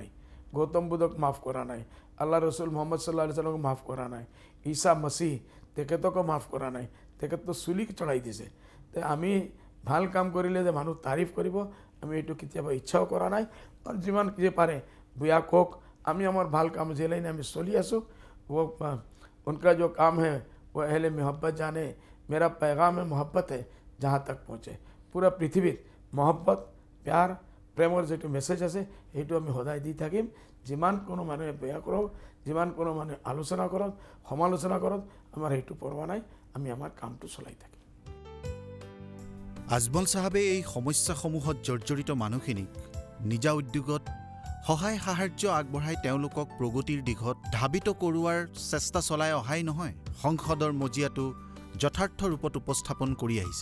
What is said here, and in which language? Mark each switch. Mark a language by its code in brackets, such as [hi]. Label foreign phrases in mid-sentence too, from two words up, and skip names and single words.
[as] গৌতম বুদ্ধক মাফ কৰা নাই, আল্লাহ ৰচুল মোহাম্মদ [ar] صلى الله عليه وسلم [as] মাফ কৰা নাই, ঈসা মসিহ তেখেতকো মাফ কৰা নাই, তেখেততো চুলি চড়াই দিছে। তে আমি ভাল কাম কৰিলে যে মানুহ তাৰিফ কৰিব, আমি এইটো কেতিয়াবা ইচ্ছাও কৰা নাই। আৰু যিমান যে পাৰে বেয়া কওক, আমি আমাৰ ভাল কাম যে লাইনে আমি চলি আছোঁ, [hi] वो उनका जो काम है वो अहले मोहब्बत जाने, मेरा पैगाम है मोहब्बत है जहाँ तक पहुँचे। [as] पूरा পৃথিৱীত মহব্বত প্যাৰ প্ৰেমৰ যিটো মেছেজ আছে সেইটো আমি সদায় দি থাকিম। যিমান কোনো মানুহে বেয়া কৰক, যিমান কোনো মানুহে আলোচনা কৰক, সমালোচনা কৰক, আমাৰ সেইটো পৰৱা নাই, আমি আমাৰ কামটো চলাই থাকিম। আজমল চাহাবে এই সমস্যাসমূহত জৰ্জৰিত মানুহখিনিক নিজা উদ্যোগত সহায় সাহায্য আগবঢ়াই তেওঁলোকক প্ৰগতিৰ দিশত ধাবিত কৰোৱাৰ চেষ্টা চলাই অহাই নহয়, সংসদৰ মজিয়াটো যথাৰ্থ ৰূপত উপস্থাপন কৰি আহিছে।